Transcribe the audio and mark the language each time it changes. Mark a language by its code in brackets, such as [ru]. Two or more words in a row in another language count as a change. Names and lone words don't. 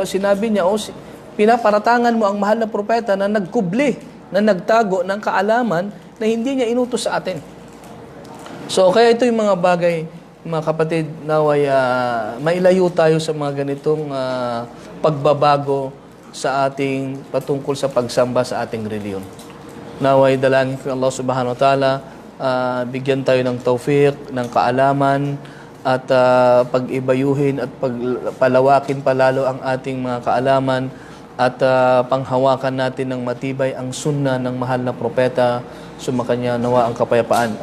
[tl] O sinabi niya, pinaparatangan mo ang mahal na propeta na nagkubli, na nagtago ng kaalaman na hindi niya inutos sa atin. So, kaya ito yung mga bagay, mga kapatid, naway mailayo tayo sa mga ganitong pagbabago sa ating patungkol sa pagsamba sa ating reliyon. Naway dalangin ko Allah [ar] سبحانه وتعالى, [tl] bigyan tayo ng tawfiq, ng kaalaman, at pag-ibayuhin at palawakin palalo ang ating mga kaalaman at panghawakan natin ng matibay ang sunna ng mahal na propeta, sumakanya nawa ang kapayapaan.